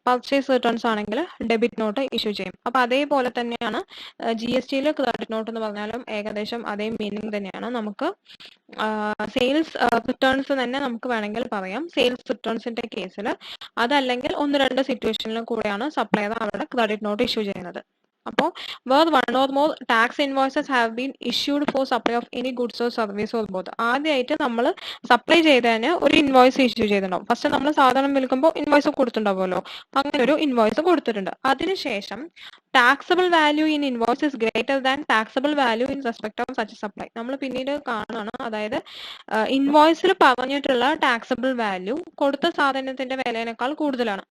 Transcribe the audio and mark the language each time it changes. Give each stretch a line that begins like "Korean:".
Malayalam: Purchase returns ആണെങ്കിൽ debit not issue ചെയ്യും. അപ്പൊ അതേപോലെ തന്നെയാണ് GSTയിൽ ക്രെഡിറ്റ് നോട്ട് എന്ന് പറഞ്ഞാലും ഏകദേശം അതേ മീനിങ് തന്നെയാണ്. നമുക്ക് സെയിൽസ് റിട്ടേൺസ് തന്നെ നമുക്ക് വേണമെങ്കിൽ പറയാം. സെയിൽസ് റിട്ടേൺസിന്റെ കേസിൽ അതല്ലെങ്കിൽ ഒന്ന് രണ്ട് സിറ്റുവേഷനിലും കൂടെയാണ് സപ്ലയർ അവിടെ ക്രെഡിറ്റ് നോട്ട് ഇഷ്യൂ ചെയ്യുന്നത്.
English: അപ്പോൾ where one or more tax invoices have been issued for supply of any goods or service or both.
Malayalam: ആദ്യമായിട്ട് നമ്മൾ സപ്ലൈ ചെയ്തതിന് ഒരു ഇൻവോയ്സ് ഇഷ്യൂ ചെയ്തിട്ടുണ്ടാവും. ഫസ്റ്റ് നമ്മൾ സാധനം വിൽക്കുമ്പോൾ ഇൻവോയ്സ് കൊടുത്തിട്ടുണ്ടാവുമല്ലോ, അങ്ങനെ ഒരു ഇൻവോയ്സ് കൊടുത്തിട്ടുണ്ട്.
English: അതിനുശേഷം taxable value in invoice is greater than taxable value in respect of such supply.
Malayalam: നമ്മൾ പിന്നീട് കാണുകയാണ്. അതായത് ഇൻവോയ്സിൽ പറഞ്ഞിട്ടുള്ള ടാക്സബിൾ വാല്യൂ കൊടുത്ത സാധനത്തിന്റെ വിലയേക്കാൾ കൂടുതലാണ്.